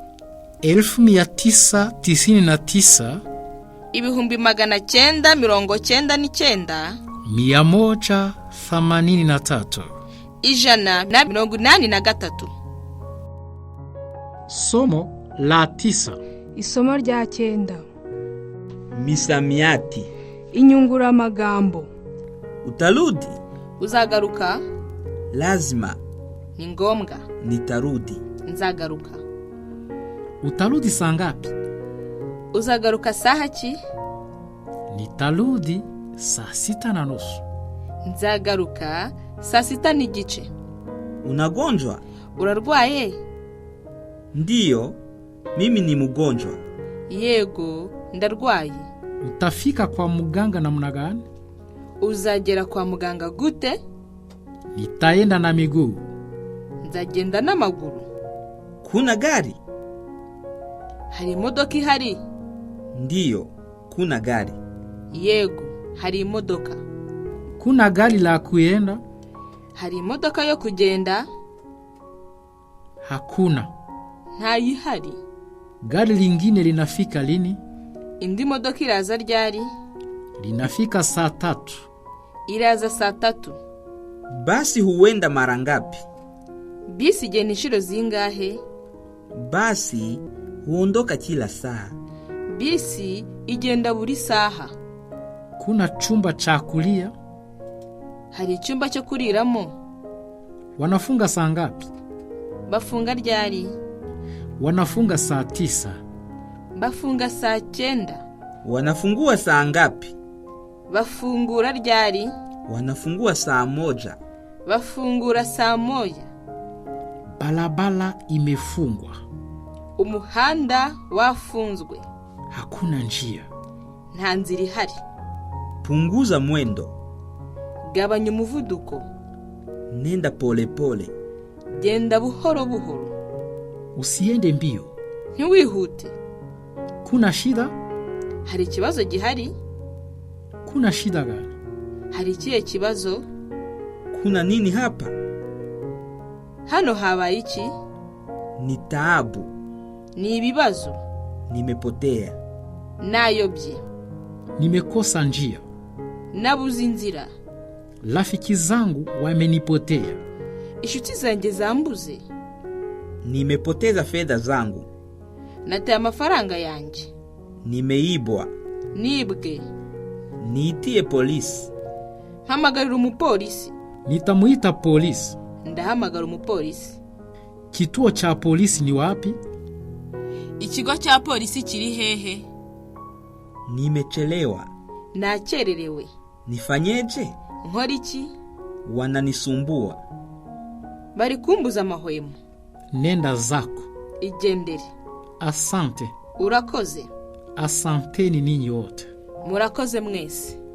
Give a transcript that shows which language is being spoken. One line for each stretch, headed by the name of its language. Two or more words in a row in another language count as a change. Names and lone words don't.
Swahili: 1999.
Rundi: ibihumbi 999.
Swahili: 183.
Rundi: 183.
Swahili: Somo la 9.
Rundi: Isomo rya 9.
Swahili: Misamiati.
Rundi: Inyunguramagambo.
Swahili: Utarudi?
Rundi: Uzagaruka?
Swahili: Lazima.
Rundi: Ni ngombwa.
Swahili: Nitarudi.
Rundi: Nzagaruka.
Swahili: Utarudi saa ngapi?
Rundi: Uzagaruka saha ki?
Swahili: Nitarudi saa 6:30.
Rundi: Nzagaruka saa 6:15.
Swahili: Unagonjwa?
Rundi: Urarwaye?
Swahili: Ndiyo, mimi ni mgonjwa.
Rundi: Yego, ndarwaye.
Swahili: Utafika kwa muganga namna gani?
Rundi: Uzagera kwa muganga gute?
Swahili: Nitaenda na miguu.
Rundi: Nzagenda n'amaguru.
Swahili: Kuna gari?
Rundi: Hari imodoka ihari?
Swahili: Ndiyo, kuna gari.
Rundi: Yego, hari imodoka.
Swahili: Kuna gari la kuenda?
Rundi: Hari imodoka yo kugenda?
Swahili: Hakuna.
Rundi: Ntayihari.
Swahili: Gari lingine linafika lini?
Rundi: Indi modoka iraza ryari?
Swahili: Linafika saa 3.
Rundi: Iraza saa 3.
Swahili: Basi huenda mara ngapi?
Rundi: Bisi igenda inshuro zingahe?
Swahili: Basi huondoka kila saa.
Rundi: Bisi igenda buri saha.
Swahili: Kuna chumba cha kulia?
Rundi: Hari icyumba cyo kuriramo?
Swahili: Wanafunga saa ngapi?
Rundi: Bafunga ryari?
Swahili: Wanafunga saa 9.
Rundi: Bafunga saa 9.
Swahili: Wanafungua saa ngapi?
Rundi: Bafungura ryari?
Swahili: Wanafungua saa 1.
Rundi: Bafungura saa 1.
Swahili: Barabara imefungwa.
Rundi: Umuhanda wafunzwe.
Swahili: Hakuna njia.
Rundi: Nta nzira ihari.
Swahili: Punguza mwendo.
Rundi: Gabanya umuvuduko.
Swahili: Nenda pole pole.
Rundi: Genda buhoro buhoro.
Swahili: Usiende mbio.
Rundi: Ntiwihute.
Swahili: Kuna shida?
Rundi: Hari ikibazo gihari?
Swahili: Kuna shida gani?
Rundi: Hari ikihe kibazo?
Swahili: Kuna nini hapa?
Rundi: Hano habaye iki?
Swahili: Ni taabu.
Rundi: Ni ibibazo.
Swahili: Nimepotea.
Rundi: Nayobye.
Swahili: Nimekosa njia.
Rundi: Nabuze inzira.
Swahili: Rafiki zangu wamenipotea.
Rundi: Inshuti zanjye zambuze.
Swahili: Nimepoteza fedha zangu.
Rundi: Nataye amafaranga yanjye.
Swahili: Nimeibwa.
Rundi: Nibwe.
Swahili: Niitie polisi.
Rundi: Hamagarira umupolisi.
Swahili: Nitamuita polisi.
Rundi: Ndahamagara umupolisi.
Swahili: Kituo cha polisi ni wapi?
Rundi: Ikigo cya polisi kiri hehe?
Swahili: Nimechelewa.
Rundi: Nakererewe.
Swahili: Nifanyeje?
Rundi: Nkora iki?
Swahili: Wananisumbua.
Rundi: Bari kumbuza amahwemo.
Swahili: Nenda zako.
Rundi: Igendere.
Swahili: Asante.
Rundi: Urakoze.
Swahili: Asanteni ninyi wote.
Rundi: Murakoze mwese.